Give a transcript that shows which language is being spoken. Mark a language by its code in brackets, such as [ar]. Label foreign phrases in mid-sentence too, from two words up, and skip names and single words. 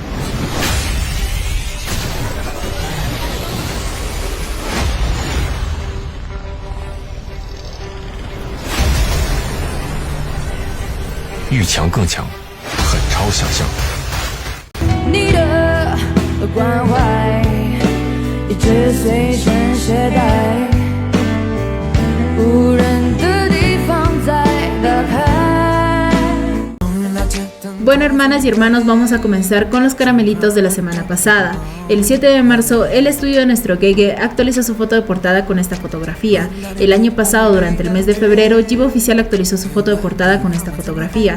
[zh] 遇强更强，狠超想象。你的关怀一直随身携带，无人的地方再打开。 [es] Bueno, hermanas y hermanos, vamos a comenzar con los caramelitos de la semana pasada. El 7 de marzo, el estudio de nuestro Gege actualizó su foto de portada con esta fotografía. El año pasado, durante el mes de febrero, Jiva Oficial actualizó su foto de portada con esta fotografía.